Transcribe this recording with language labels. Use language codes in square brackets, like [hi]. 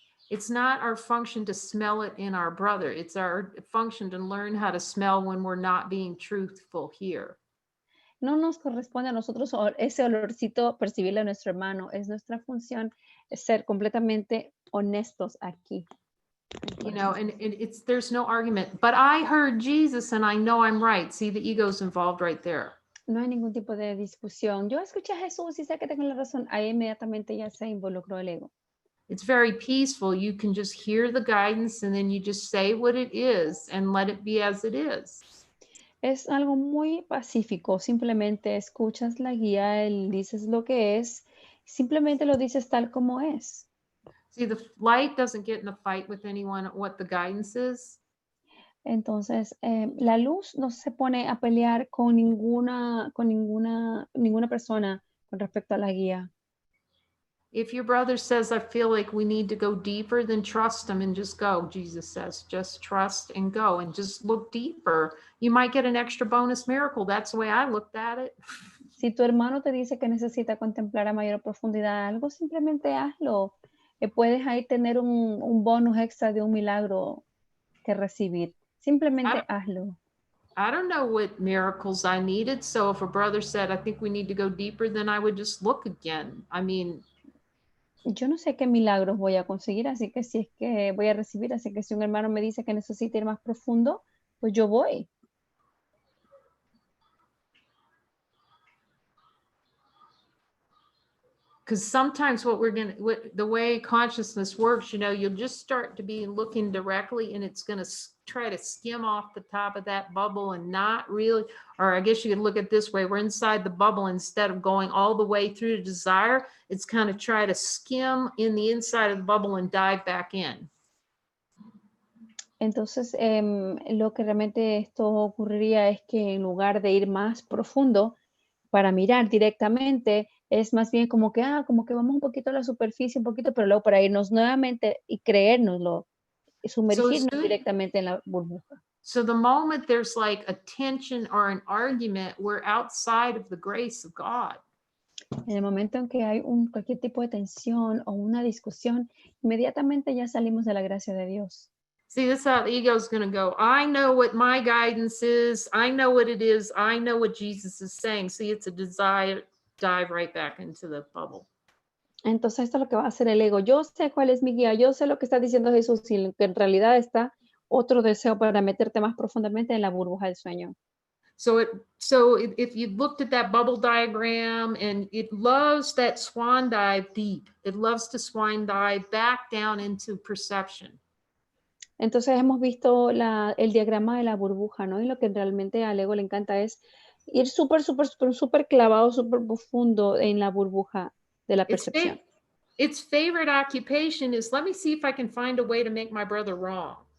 [en] It's not our function to smell it in our brother. It's our function to learn how to smell when we're not being truthful here. [es] No nos corresponde a nosotros ese olorcito percibirle a nuestro hermano. Es nuestra función ser completamente honestos aquí. [en] You know, and it's there's no argument. But I heard Jesus and I know I'm right. See, the ego's involved right there. [es] No hay ningún tipo de discusión. Yo escuché a Jesús y sé que tengo la razón. Ahí inmediatamente ya se involucró el ego. [en] It's very peaceful. You can just hear the guidance and then you just say what it is and let it be as it is. [es] Es algo muy pacífico. Simplemente escuchas la guía, él dices lo que es, simplemente lo dices tal como es. [en] See, the light doesn't get in a fight with anyone what the guidance is. [es] Entonces, la luz no se pone a pelear con ninguna persona con respecto a la guía. [en] If your brother says, I feel like we need to go deeper, then trust him and just go. Jesus says, just trust and go and just look deeper. You might get an extra bonus miracle. That's the way I looked at it. [es] Si tu hermano te dice que necesita contemplar a mayor profundidad algo, simplemente hazlo. Puedes ahí tener un bonus extra de un milagro que recibir. Simplemente hazlo. [en] I don't know what miracles I needed. So if a brother said, I think we need to go deeper, then I would just look again. I mean, [es] Yo no sé qué milagros voy a conseguir, así que si es que voy a recibir, así que si un hermano me dice que necesita ir más profundo, pues yo voy. [en] because sometimes the way consciousness works, you know, you'll just start to be looking directly and it's going to try to skim off the top of that bubble and not really, or I guess you could look at it this way, we're inside the bubble instead of going all the way through to desire, it's kind of try to skim in the inside of the bubble and dive back in. [es] Entonces, lo que realmente esto ocurriría es que en lugar de ir más profundo para mirar directamente, es más bien como que vamos un poquito a la superficie, un poquito, pero luego para irnos nuevamente y creérnoslo, sumergirnos directamente en la burbuja. [en] So the moment there's like a tension or an argument, we're outside of the grace of God. [es] En el momento en que hay cualquier tipo de tensión o una discusión, inmediatamente ya salimos de la gracia de Dios. [en] See, this is how the ego is going to go. I know what my guidance is. I know what it is. I know what Jesus is saying. See, it's a desire, dive right back into the bubble. [es] Entonces, esto es lo que va a hacer el ego. Yo sé cuál es mi guía, yo sé lo que está diciendo Jesús y que en realidad está otro deseo para meterte más profundamente en la burbuja del sueño. [en] So if you looked at that bubble diagram, and it loves that swan dive deep. It loves to swan dive back down into perception. [es] Entonces hemos visto el diagrama de la burbuja, ¿no? Y lo que realmente al ego le encanta es ir súper clavado, súper profundo en la burbuja de la percepción. [en] Its favorite occupation is, let me see if I can find a way to make my brother wrong.